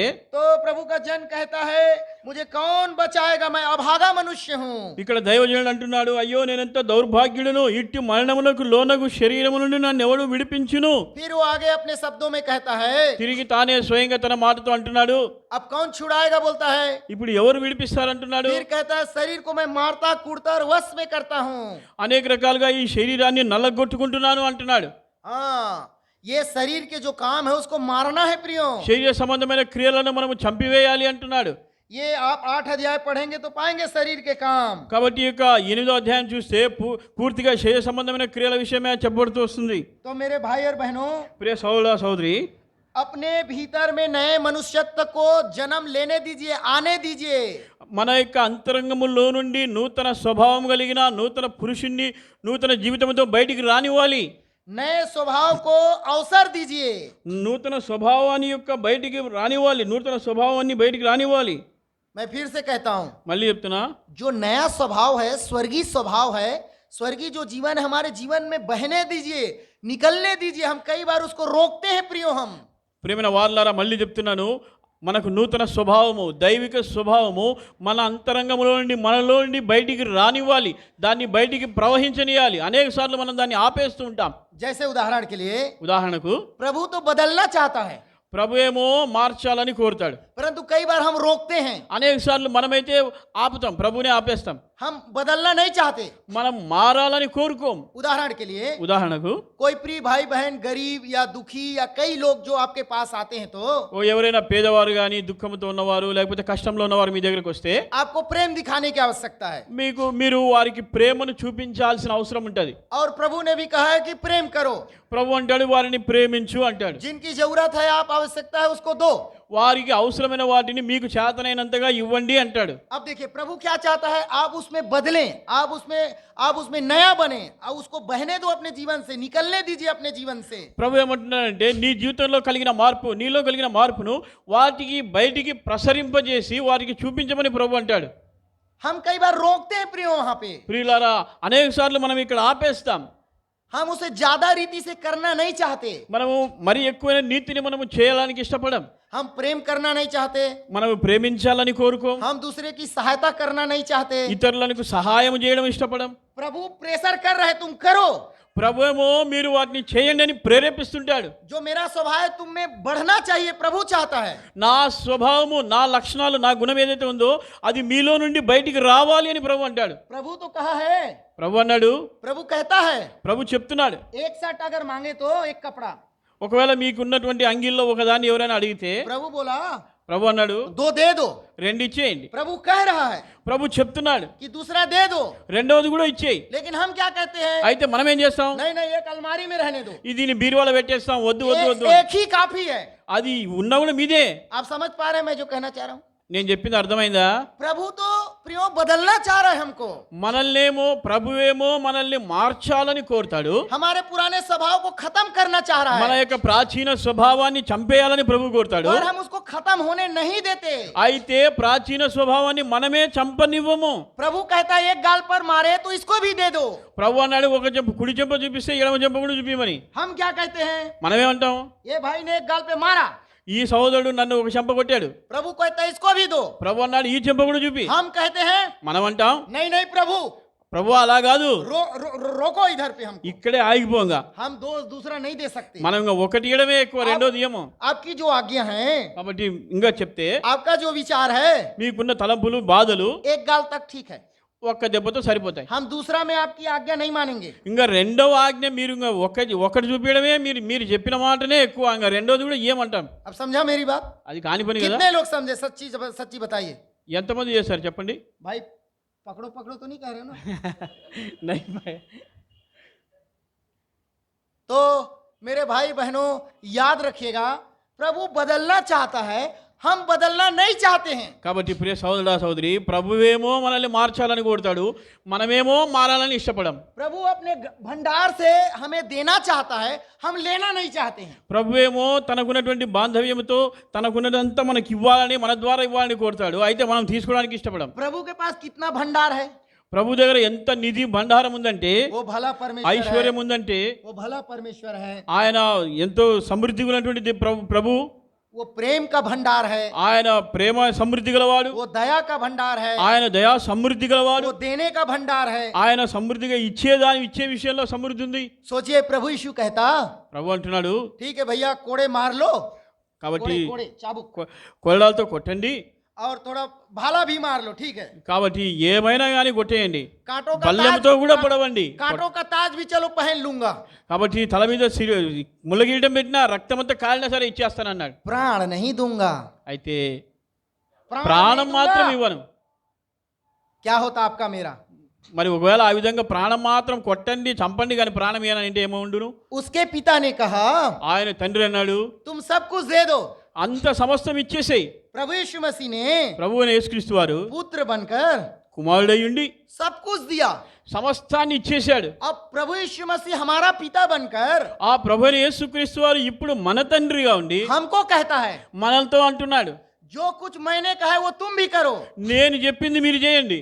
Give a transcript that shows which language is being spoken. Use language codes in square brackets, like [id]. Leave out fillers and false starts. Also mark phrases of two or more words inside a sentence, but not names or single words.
[hi] तो प्रभु का जन कहता है मुझे कौन बचाएगा मैं अभागा मनुष्य हूँ [te] ఇక్కడ దైవజనుడు అంటున్నాడు, అయ్యో నేనెంత దౌర్భాగ్యుడును, ఇట్టి మరణమునకు లోనగు శరీరము నుండి నన్ను ఎవడు విడిపించును. [hi] फिर वो आगे अपने शब्दों में कहता है [te] తిరిగి తానే స్వయంగా తన మాటతో అంటున్నాడు, [hi] अब कौन छुड़ाएगा बोलता है [te] ఇప్పుడు ఎవరు విడిపిస్తారంటున్నాడు. [hi] फिर कहता है शरीर को मैं मारता कूटता और वश में करता हूँ [te] అనేక రకాలుగా ఈ శరీరాన్ని నల్లగొట్టుకుంటున్నాను అంటున్నాడు. [hi] हाँ ये शरीर के जो काम है उसको मारना है प्रियो [te] శరీర సంబంధమైన క్రియలను మనము చంపివేయాలి అంటున్నాడు. [hi] ये आप 8 अध्याय पढ़ेंगे तो पाएंगे शरीर के काम [te] కాబట్టి ఈ యొక్క 8వ అధ్యాయం చూస్తే పూర్తిగా శరీర సంబంధమైన క్రియల విషయమే చెప్పబడుతూ వస్తుంది. [hi] तो मेरे भाई और बहनों [te] ప్రియ సహోదర సహోదరి, [hi] अपने भीतर में नए मनुष्यत्व को जन्म लेने दीजिए आने दीजिए [te] మన యొక్క అంతరంగములో నుండి నూతన స్వభావం కలిగిన నూతన పురుషుణ్ణి నూతన జీవితంతో బయటికి రానివ్వాలి. [hi] नए स्वभाव को अवसर दीजिए [te] నూతన స్వభావాన్ని యొక్క బయటికి రానివ్వాలి, నూతన స్వభావాన్ని బయటికి రానివ్వాలి. [hi] मैं फिर से कहता हूं [te] మళ్ళీ చెప్తున్నా, [hi] जो नया स्वभाव है स्वर्गीय स्वभाव है स्वर्गीय जो जीवन है हमारे जीवन में बहने दीजिए निकलने दीजिए हम कई बार उसको रोकते हैं प्रियो हम [te] ప్రియమైన వారలారా మళ్ళీ చెప్తున్నాను, మనకు నూతన స్వభావము దైవిక స్వభావము మన అంతరంగంలో నుండి మనలో నుండి బయటికి రానివ్వాలి, దాన్ని బయటికి ప్రవహించనియాలి. అనేక సార్లు మనం దాన్ని ఆపేస్తూ ఉంటాం. [hi] जैसे उदाहरण के लिए [te] ఉదాహరణకు [hi] प्रभु तो बदलना चाहता है [te] ప్రభు ఏమో మార్చాలని కోరుతాడు, [hi] परंतु कई बार हम रोकते हैं [te] అనేక సార్లు మనమైతే ఆపుతాం, ప్రభునే ఆపేస్తాం. [hi] हम बदलना नहीं चाहते [te] మనం మారాలని కోరుకోం. [hi] उदाहरण के लिए [te] ఉదాహరణకు [hi] कोई प्रिय भाई बहन गरीब या दुखी या कई लोग जो आपके पास आते हैं तो [te] ఎవరైనా పేదవారు కానీ దుఃఖంతో ఉన్నవారు లేకపోతే కష్టంలో ఉన్నవారు మీ దగ్గరికి వస్తే [hi] आपको प्रेम दिखाने की आवश्यकता है [te] మీరు వారికి ప్రేమను చూపించాల్సిన అవసరం ఉంటుంది. [hi] और प्रभु ने भी कहा है कि प्रेम करो [te] ప్రభు అంటాడు వారిని ప్రేమించు అంటాడు. [hi] जिनकी जरूरत है आप आवश्यकता है उसको दो [te] వారికి అవసరమైన వాటిని మీకు చేతనైనంతగా ఇవ్వండి అంటాడు. [hi] अब देखिए प्रभु क्या चाहता है आप उसमें बदलें आप उसमें नया बने और उसको बहने दो अपने जीवन से निकलने दीजिए अपने जीवन से [te] ప్రభు ఏమంటున్నాడంటే నీ జీవితంలో కలిగిన మార్పు నీలో కలిగిన మార్పును వాటికి బయటికి ప్రసరింపజేసి వారికి చూపించమని ప్రభు అంటాడు. [hi] हम कई बार रोकते हैं प्रियो वहां पे [te] ప్రియులారా, అనేక సార్లు మనం ఇక్కడ ఆపేస్తాం. [hi] हम उसे ज्यादा रीति से करना नहीं चाहते [te] మనము మరి ఎక్కువైన నీతిని మనము చేయడానికి ఇష్టపడం. [hi] हम प्रेम करना नहीं चाहते [te] మనము ప్రేమించాలని కోరుకోం. [hi] हम दूसरे की सहायता करना नहीं चाहते [te] ఇతరులకు సహాయం చేయడం ఇష్టపడం. [hi] प्रभु प्रेशर कर रहे तुम करो [te] ప్రభు ఏమో మీరు వాటిని చేయండి అని ప్రేరేపిస్తుంటాడు. [hi] जो मेरा स्वभाव है तुम में बढ़ना चाहिए प्रभु चाहता है [te] నా స్వభావము నా లక్షణాలు నా గుణం ఏదైతే ఉందో అది మీలో నుండి బయటికి రావాలి అని ప్రభు అంటాడు. [hi] प्रभु तो कहा है [te] ప్రభు అన్నాడు, [hi] प्रभु कहता है [te] ప్రభు చెప్తున్నాడు, [hi] एक शर्ट अगर मांगे तो एक कपड़ा [te] ఒకవేళ మీకున్నటువంటి అంగిల్లో ఒకదాన్ని ఎవరైనా అడిగితే [hi] प्रभु बोला [te] ప్రభు అన్నాడు [hi] दो दे दो [te] రెండు ఇచ్చేయండి. [hi] प्रभु कह रहा है [te] ప్రభు చెప్తున్నాడు [hi] कि दूसरा दे दो [te] రెండవది కూడా ఇచ్చేయి. [hi] लेकिन हम क्या कहते हैं [te] అయితే మనం ఏం చేస్తాం, [hi] नहीं नहीं एक अलमारी में रहने दो [te] దీన్ని బీరువాలో పెట్టేస్తాం, వద్దు వద్దు వద్దు. [hi] एक ही काफी है [te] అది ఉన్న కూడా మీదే. [hi] आप समझ पा रहे हैं मैं जो कहना चाह रहा हूं [te] నేను చెప్పింది అర్థమైందా? [hi] प्रभु तो प्रियो बदलना चाह रहा है हमको [te] మనల్నేమో ప్రభువేమో మనల్ని మార్చాలని కోరుతాడు. [hi] हमारे पुराने स्वभाव को खत्म करना चाह रहा [te] మన [hi] है [te] యొక్క ప్రాచీన స్వభావాన్ని చంపేయాలని ప్రభు కోరుతాడు. [hi] और हम उसको खत्म होने नहीं देते [te] అయితే ప్రాచీన స్వభావాన్ని మనమే చంపనివ్వము. [hi] प्रभु कहता है एक गाल पर मारे तो इसको भी दे दो [te] ప్రభు అన్నాడు ఒక చెంప కుడి చెంప చూపిస్తే ఎడమ చెంప కూడా చూపిమని. [hi] हम क्या कहते हैं [te] మనమేమంటాం, [hi] ये भाई ने एक गाल पे मारा [te] ఈ సహోదరుడు నన్ను ఒక చెంప కొట్టాడు, [hi] प्रभु कहता है इसको भी दो [te] ప్రభు అన్నాడు ఈ చెంప కూడా చూపి. [hi] हम कहते हैं [te] మనం అంటాం [hi] नहीं नहीं प्रभु [te] ప్రభు అలా కాదు, [hi] रोको इधर पे हम [te] ఇక్కడే ఆగిపోంగా. [hi] हम दो दूसरा नहीं दे सकते [te] మనం ఇంకా ఒకటి ఇయడమే ఎక్కువ, రెండోది ఇయ్యము. [hi] आपकी जो आज्ञा है [te] కాబట్టి ఇంకా చెప్తే [hi] आपका जो विचार है [te] మీకున్న తలంపులు బాధలు [hi] एक गाल तक ठीक है [te] ఒక్క దెబ్బతో సరిపోతాయి. [hi] हम दूसरा में आपकी आज्ञा नहीं मानेंगे [te] ఇంకా రెండవ ఆజ్ఞ మీరు ఇంకా ఒకటి చూపించడమే, మీరు చెప్పిన మాటనే ఎక్కువ, ఇంకా రెండోది కూడా ఏమంటాం. [hi] अब समझा मेरी बात [te] అది కాని పని కదా. [hi] कितने लोग समझे सच्ची बताइए [te] ఎంతమంది చేశారు చెప్పండి? [hi] भाई पकड़ो पकड़ो तो नहीं कह रहे हो ना? नहीं भाई। तो मेरे भाई बहनों याद रखिएगा, प्रभु बदलना चाहता है, हम बदलना नहीं चाहते हैं। [te] కాబట్టి ప్రియ సహోదరుడా సహోదరి, ప్రభువేమో మనల్ని మార్చాలని కోరుతాడు, మనమేమో మారాలని ఇష్టపడం. [hi] प्रभु अपने भंडार से हमें देना चाहता है, हम लेना नहीं चाहते हैं। [te] ప్రభువేమో తనకున్నటువంటి బాంధవ్యంతో తనకున్నదంతా మనకి ఇవ్వాలని, మన ద్వారా ఇవ్వాలని కోరుతాడు, అయితే మనం తీసుకోవడానికి ఇష్టపడం. [hi] प्रभु के पास कितना भंडार है? [te] ప్రభు దగ్గర ఎంత నిధి భండారం ఉందంటే, [hi] वो भला परमेश्वर है, [te] ఐశ్వర్యం ఉందంటే, [hi] वो भला परमेश्वर है, [te] ఆయన ఎంతో సమృద్ధి ఉన్నటువంటి ప్రభు, [hi] वो प्रेम का भंडार है, [te] ఆయన ప్రేమ సమృద్ధి గలవాడు, [hi] वो दया का भंडार है, [te] ఆయన దయా సమృద్ధి గలవాడు, [hi] वो देने का भंडार है। [te] ఆయన సమృద్ధిగా ఇచ్చే విషయంలో సమృద్ధి ఉంది. [hi] सोचिए प्रभु यीशु कहता, [te] ప్రభు అంటున్నాడు, [hi] ठीक है भैया कोड़े मार लो, [te] కాబట్టి [hi] कोड़े कोड़े चाबुक, [te] కొరడాలతో కొట్టండి, [hi] और थोड़ा भाला भी मार लो, ठीक है, [te] కాబట్టి ఏమైనా కానీ కొట్టేయండి, [hi] कांटों का [te] బల్లెంతో కూడా పొడవండి, [hi] कांटों का ताज भी चलो पहन लूंगा, [te] కాబట్టి తల మీద ముళ్ళగిరీటం పెట్టినా రక్తమంతా కాలినా సరే ఇచ్చేస్తానన్నాడు. [hi] प्राण नहीं दूंगा, [te] అయితే [hi] प्राण [te] ప్రాణం [hi] नहीं [te] మాత్రం [hi] दूंगा। [te] ఇవ్వను. [hi] क्या होता आपका मेरा? [te] మరి ఒకవేళ ఆ విధంగా ప్రాణం మాత్రం కొట్టండి చంపండి కానీ ప్రాణం ఏనంటే ఏమో ఉండును. [hi] उसके पिता ने कहा, [te] ఆయన తండ్రి అన్నాడు, [hi] तुम सब कुछ दे दो। [te] అంత సమస్తం ఇచ్చేసేయి. [hi] प्रभु यीशु मसीह ने [te] ప్రభు అయిన యేసుక్రీస్తు వారు [hi] पुत्र बनकर [te] కుమారుడయ్యుండి [hi] सब कुछ दिया। [te] సమస్తాన్ని ఇచ్చేశాడు. [hi] अब प्रभु यीशु मसीह हमारा पिता बनकर [te] ఆ ప్రభు అయిన యేసుక్రీస్తు వారు ఇప్పుడు మన తండ్రిగా ఉండి [hi] हमको कहता है, [te] మనలతో అంటున్నాడు, [hi] जो कुछ मैंने कहा है वो तुम भी करो। [te] నేను చెప్పింది మీరు చేయండి.